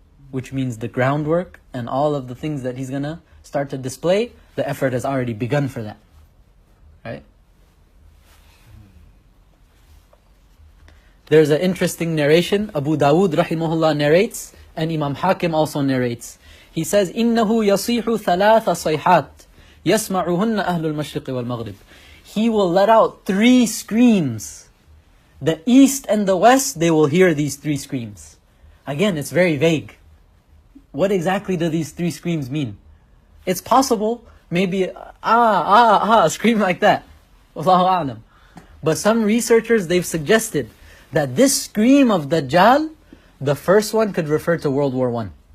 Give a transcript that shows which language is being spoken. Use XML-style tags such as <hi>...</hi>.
<en>Which means the groundwork and all of the things that he's going to start to display, the effort has already begun for that. Right? There's an interesting narration. Abu Dawood rahimahullah narrates, and Imam Hakim also narrates. He says,</en> <ar>إِنَّهُ يَصِيحُ ثَلَاثَ صَيْحَاتٍ يَسْمَعُهُنَّ أَهْلُ الْمَشْرِقِ وَالْمَغْرِبِ.</ar> <en>He will let out 3 screams the east and the west, they will hear these three screams. Again, it's very vague. What exactly do these three screams mean? It's possible, maybe, a scream like that. Wallahu a'lam. But some researchers, they've suggested that this scream of Dajjal, the first one could refer to World War I.</en>